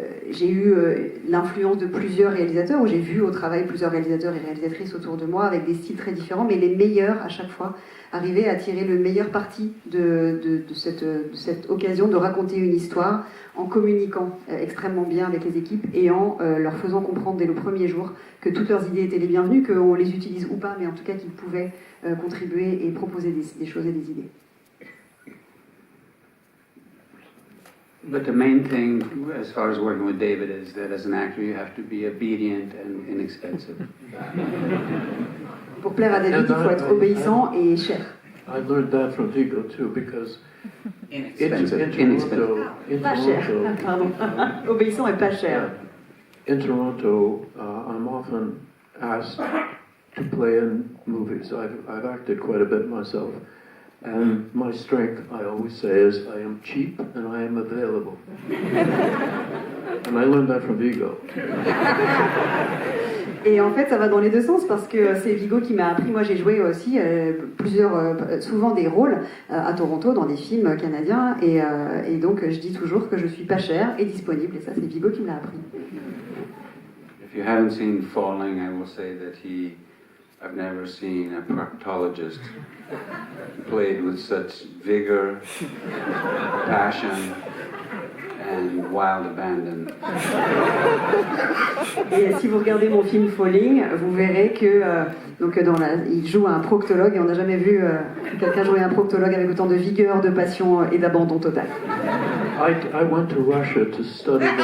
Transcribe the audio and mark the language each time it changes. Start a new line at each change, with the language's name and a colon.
French: J'ai eu l'influence de plusieurs réalisateurs, où j'ai vu au travail plusieurs réalisateurs et réalisatrices autour de moi avec des styles très différents, mais les meilleurs à chaque fois arrivaient à tirer le meilleur parti de cette occasion de raconter une histoire en communiquant extrêmement bien avec les équipes et en leur faisant comprendre dès le premier jour que toutes leurs idées étaient les bienvenues, qu'on les utilise ou pas, mais en tout cas qu'ils pouvaient contribuer et proposer des choses et des idées.
English: But the main thing, as far as working with David, is that as an actor, you have to be obedient and inexpensive.
French: Pour plaire à David, il faut être obéissant et cher.
English: I learned that from Viggo too, because Inexpensive.
French: Pas cher, pardon. Obéissant et pas cher.
English: In Toronto, I'm often asked to play in movies. I've acted quite a bit myself. And my strength, I always say, is I am cheap and I am available. And I learned that from Viggo.
French: Et en fait, ça va dans les deux sens parce que c'est Viggo qui m'a appris. Moi, j'ai joué aussi souvent des rôles à Toronto dans des films canadiens. Et donc, je dis toujours que je suis pas chère et disponible. Et ça, c'est Viggo qui me l'a appris.
English: If you haven't seen Falling, I will say that I've never seen a proctologist played with such vigor, passion, and wild abandon.
French: Et si vous regardez mon film Falling, vous verrez que il joue un proctologue et on n'a jamais vu quelqu'un jouer un proctologue avec autant de vigueur, de passion et d'abandon total.
English: I went to Russia to study the